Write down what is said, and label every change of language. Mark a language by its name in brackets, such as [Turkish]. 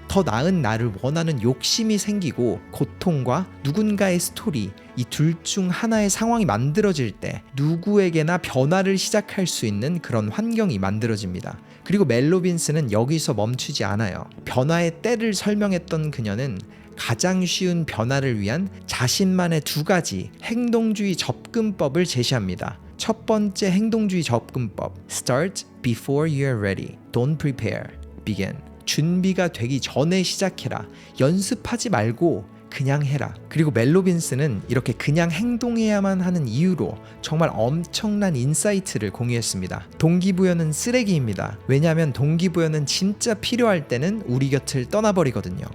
[Korean] 더 나은 나를 원하는 욕심이 생기고 고통과 누군가의 스토리, 이 둘 중 하나의 상황이 만들어질 때 누구에게나 변화를 시작할 수 있는 그런 환경이 만들어집니다. 그리고 멜 로빈스는 여기서 멈추지 않아요. 변화의 때를 설명했던 그녀는 가장 쉬운 변화를 위한 자신만의 두 가지 행동주의 접근법을 제시합니다. 첫 번째 행동주의 접근법, [English] Start before you are ready. Don't prepare. Begin. [Korean] 준비가 되기 전에 시작해라. 연습하지 말고 그냥 해라. 그리고 멜 로빈스는 이렇게 그냥 행동해야만 하는 이유로 정말 엄청난 인사이트를 공유했습니다. 동기부여는 쓰레기입니다. 왜냐하면 동기부여는 진짜 필요할 때는 우리 곁을 떠나버리거든요.